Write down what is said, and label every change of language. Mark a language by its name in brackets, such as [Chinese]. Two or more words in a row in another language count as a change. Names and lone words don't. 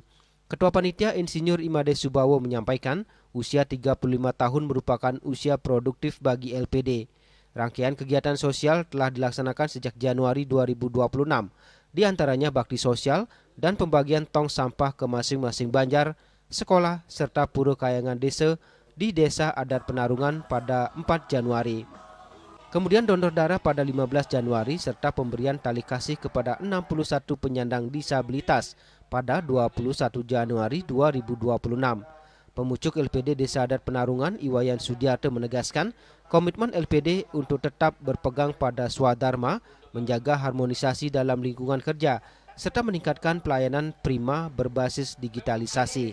[Indonesian] Ketua Panitia Insinyur Imade Subawo menyampaikan usia 35 tahun merupakan usia produktif bagi LPD. Rangkaian kegiatan sosial telah dilaksanakan sejak Januari 2026, diantaranya bakti sosial dan pembagian tong sampah ke masing-masing banjar, sekolah, serta pura kayangan desa di Desa Adat Penarungan pada 4 Januari. Kemudian donor darah pada 15 Januari serta pemberian tali kasih kepada 61 penyandang disabilitas pada 21 Januari 2026. Pemucuk LPD Desa Adat Penarungan Iwayan Sudiarte menegaskan komitmen LPD untuk tetap berpegang pada swadharma, menjaga harmonisasi dalam lingkungan kerja, serta meningkatkan pelayanan prima berbasis digitalisasi.